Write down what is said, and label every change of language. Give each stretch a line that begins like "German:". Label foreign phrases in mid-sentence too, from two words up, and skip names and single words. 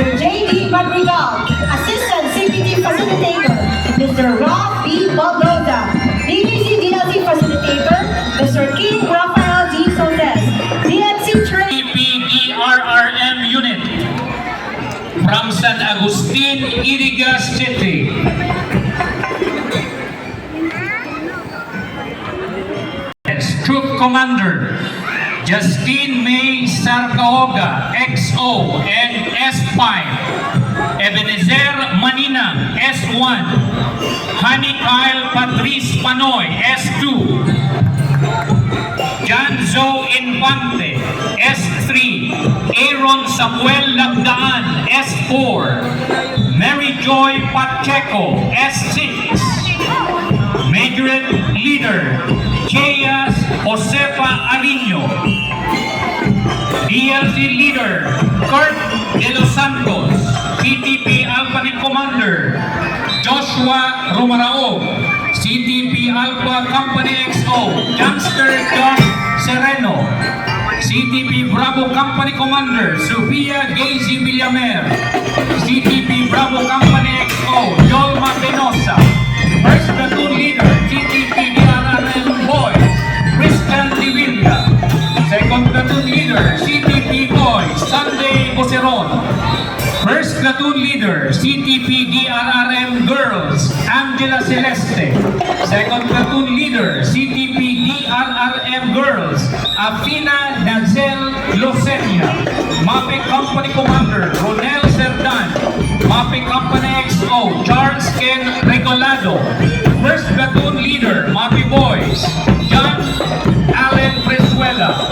English: J.D. Madrigal. Assistant CPT Facilitator, Mr. Rob B. Baldoza. DVC DLC Facilitator, Mr. King Rafael D. Soles. DMC Train. PDRRM Unit from San Agustin, Iriga City. Troop Commander, Justine May Sarcahoga, XO and S5. Ebenezer Manina, S1. Honey Kyle Patrice Panoy, S2. Janzo Infante, S3. Aaron Samuel Lagdaan, S4. Mary Joy Pacheco, S6. Major Leader, Jayas Josefa Arino. DLC Leader, Kurt De Los Santos. CTP Alpha Commander, Joshua Romarao. CTP Alpha Company XO, Youngster John Sereno. CTP Bravo Company Commander, Sofia Gazy Villamer. CTP Bravo Company XO, Yolma Penosa. First Platoon Leader, CTP DRRM Boys, Christian Divilla. Second Platoon Leader, CTP Boys, Sunday Boseron. First Platoon Leader, CTP DRRM Girls, Angela Celeste. Second Platoon Leader, CTP DRRM Girls, Afina Nazel Losenia. Mapping Company Commander, Ronel Serdan. Mapping Company XO, Charles Ken Regalado. First Platoon Leader, Mappy Boys, John Allen Presuela.